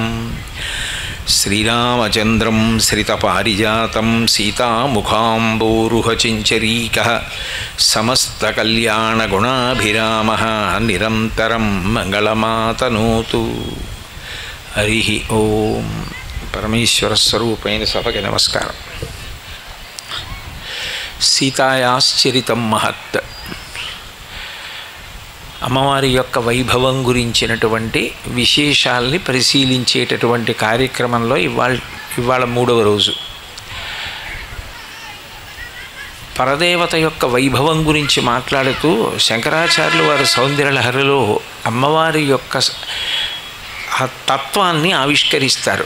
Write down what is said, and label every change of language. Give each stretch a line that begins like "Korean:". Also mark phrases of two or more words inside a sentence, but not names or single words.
Sanskrit: श्रीरामचन्द्रं श्रितपारिजातं सीतामुखाम्बोरुहचिञ्चरीकः समस्तकल्याणगुणाभिरामः निरन्तरं मङ्गलमातनोतु। हरिः ओं। परमेश्वरस्वरूपेण सभके नमस्कारं। सीतायाश्चरितं महत्.
Telugu: అమ్మవారి యొక్క వైభవం గురించినటువంటి విశేషాల్ని పరిశీలించేటటువంటి కార్యక్రమంలో ఇవాళ మూడవ రోజు. పరదేవత యొక్క వైభవం గురించి మాట్లాడుతూ శంకరాచార్యులు వారి సౌందర్యలహరిలో అమ్మవారి యొక్క తత్వాన్ని ఆవిష్కరిస్తారు.